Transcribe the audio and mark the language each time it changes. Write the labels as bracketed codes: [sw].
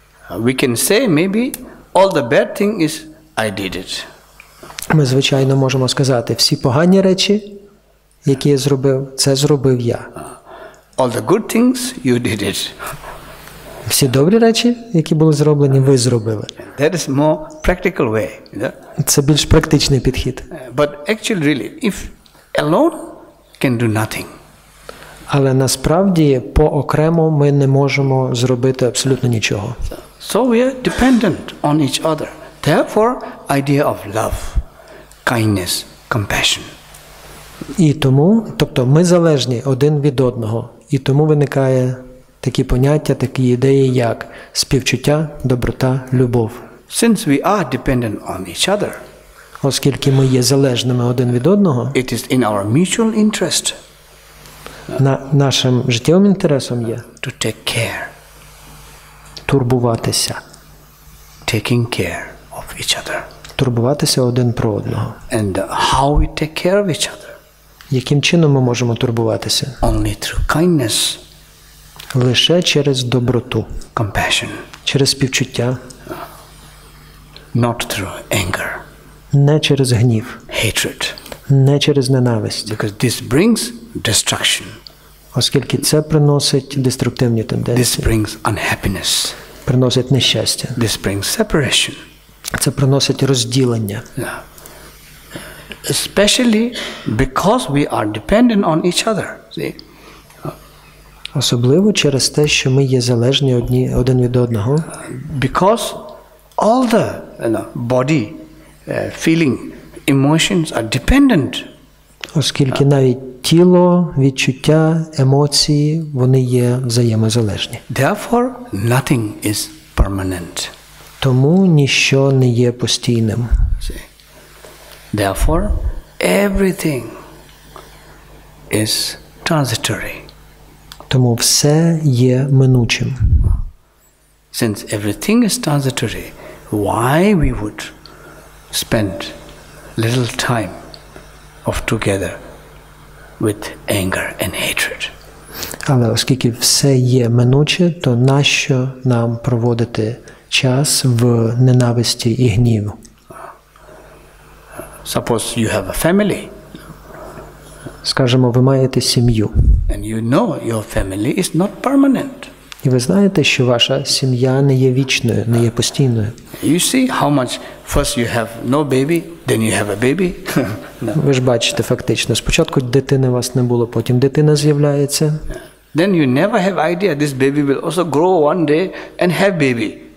[en] We can say maybe all the bad thing is I did it. [uk] Ми, звичайно, можемо сказати, всі погані речі, які я зробив, це зробив я. [en] All the good things you did it. [uk] Всі добрі речі, які були зроблені, ви зробили. [en] That is more practical way. [uk] Це більш практичний підхід. [en] But actually, really, if alone can do nothing. [uk] Але насправді поокремо ми не можемо зробити абсолютно нічого. [en] So we are dependent on each other. Therefore, idea of love, kindness, compassion. [uk] І тому, тобто ми залежні один від одного. І тому виникає такі поняття, такі ідеї, як співчуття, доброта, любов. [en] Since we are dependent on each other, [uk] оскільки ми є залежними один від одного, [en] it is in our mutual interest [uk] нашим життєвим інтересом є [en] to take care, [uk] турбуватися, [en] taking care of each other. [uk] Турбуватися один про одного. [en] And how we take care of each other? [uk] Яким чином ми можемо турбуватися? [en] Only through kindness. [uk] Лише через доброту. [en] Compassion. [uk] Через співчуття. [en] Not through anger. [uk] Не через гнів. [en] Hatred. [uk] Не через ненависть. [en] Because this brings destruction. [uk] Оскільки це приносить деструктивні [en] This [uk] тенденції. [en] brings unhappiness. [uk] Приносить нещастя. [en] This brings separation. [uk] Це приносить розділення. [en] Yeah. Especially because we are dependent on each other. See? [uk] Особливо через те, що ми є залежні один від одного. [en] Because all the body, feeling, emotions are dependent. [uk] Оскільки навіть тіло, відчуття, емоції, вони є взаємозалежні. [en] Therefore, nothing is permanent. [uk] Тому ніщо не є постійним. [en] See? Therefore, everything is transitory. [uk] Тому все є минучим. [en] Since everything is transitory, why we would spend little time of together with anger and hatred? [uk] Але оскільки все є минуче, то нащо нам проводити час в ненависті і гніву? [en] Suppose you have a family. [uk] Скажемо, ви маєте сім'ю. [en] And you know your family is not permanent. [uk] І ви знаєте, що ваша сім'я не є вічною, не є постійною. [en] You see how much first you have no baby, then you have a baby. No. [uk] Ви ж бачите фактично, спочатку дитини у вас не було, потім дитина з'являється. [en] Then you never have idea this baby will also grow one day and have baby.